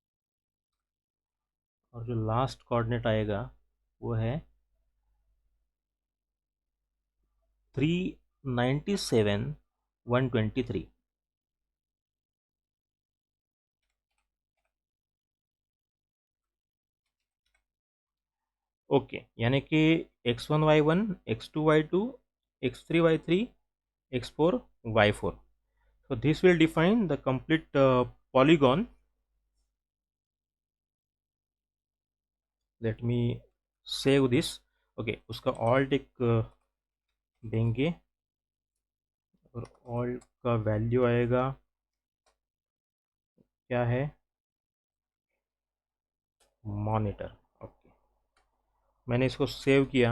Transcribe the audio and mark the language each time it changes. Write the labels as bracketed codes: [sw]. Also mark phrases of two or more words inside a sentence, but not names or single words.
[hi] और जो [en] last coordinate [hi] आएगा वो है 397 123। ओके, यानी कि x1 y1, x2 y2, x3 y3, x4 y4। [en] So this will define the complete polygon. Let me save this. [hi] Okay, उसका ऑल्ट एक देंगे और ऑल्ट का वैल्यू आएगा, क्या है, मॉनिटर। ओके, मैंने इसको सेव किया।